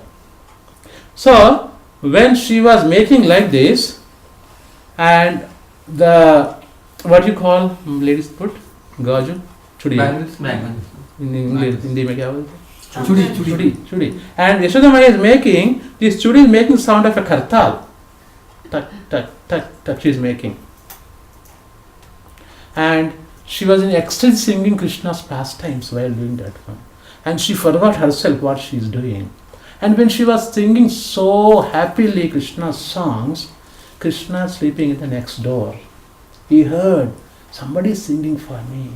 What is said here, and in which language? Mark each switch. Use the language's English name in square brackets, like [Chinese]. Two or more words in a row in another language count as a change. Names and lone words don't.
[English] So when she was making like this, and the what you call ladies put gaju chudi in English [Hindi] हिंदी में क्या बोलते चूड़ी, [English] and Yashoda Maya is making this chudi is making sound of a kartal, tak tak tak tak she is making, and she was in ecstasy singing Krishna's pastimes while doing that one, and she forgot herself what she is doing. And when she was singing so happily Krishna's songs, Krishna sleeping in the next door, he heard somebody singing for me.